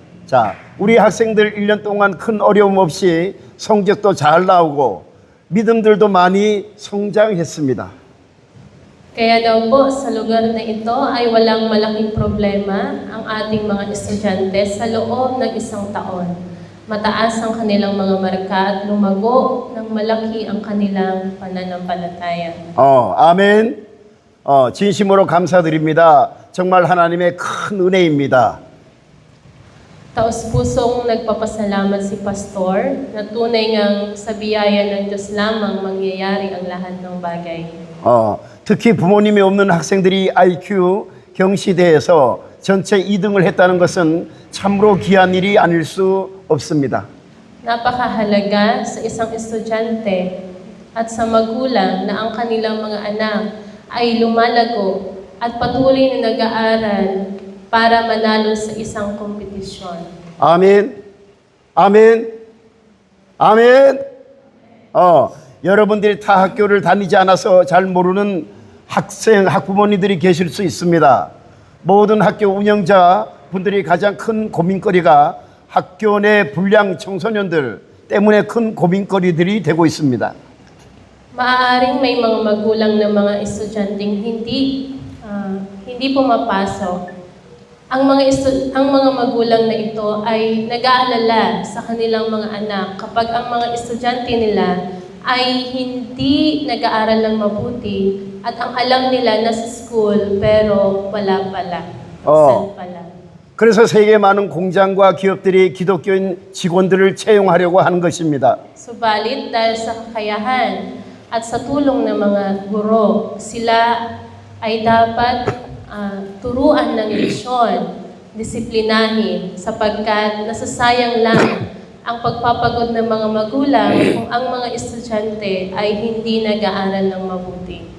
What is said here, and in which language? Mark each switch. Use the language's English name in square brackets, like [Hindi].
[Korean] 자, 우리 학생들 1년 동안 큰 어려움 없이 성적도 잘 나오고 믿음들도 많이 성장했습니다. [Filipino] Kaya daw po sa lugar na ito ay walang malaking problema ang ating mga estudyante sa loob ng isang taon. Mataas ang kanilang mga marka at lumago ng malaki ang kanilang pananampalataya. [Korean] 아멘. 진심으로 감사드립니다. 정말 하나님의 큰 은혜입니다. [Filipino] Taos-pusong nagpapasalamat si Pastor na tunay ngang sa biyaya ng Diyos lamang mangyayari ang lahat ng bagay. [Korean] 특히 부모님이 없는 학생들이 IQ 경시대에서 전체 2등을 했다는 것은 참으로 귀한 일이 아닐 수 없습니다. [Filipino] Napakahalaga sa isang estudyante at sa magulang na ang kanilang mga anak ay lumalago at patuloy na nag-aaral para manalo sa isang kompetisyon. [Korean] 아멘. 아멘. 아멘. 여러분들이 타 학교를 다니지 않아서 잘 모르는 학부모님들이 계실 수 있습니다. 모든 학교 운영자 분들이 가장 큰 고민거리가 학교 내 불량 청소년들 때문에 큰 고민거리들이 되고 있습니다. [Filipino] Maaaring may mga magulang na mga estudyanteng hindi pumapasok. Ang mga magulang na ito ay nag-aalala sa kanilang mga anak kapag ang mga estudyante nila ay hindi nag-aaral ng mabuti at ang alam nila nasa school pero wala pala. Absent pala. [Korean] 그래서 세계 많은 공장과 기업들이 기독교인 직원들을 채용하려고 하는 것입니다. [Filipino] Subalit dahil sa kakayahan at sa tulong ng mga guro, sila ay dapat turuan ng leksyon, disiplinahin, sapagkat nasasayang lang ang pagpapagod ng mga magulang kung ang mga estudyante ay hindi nag-aaral ng mabuti.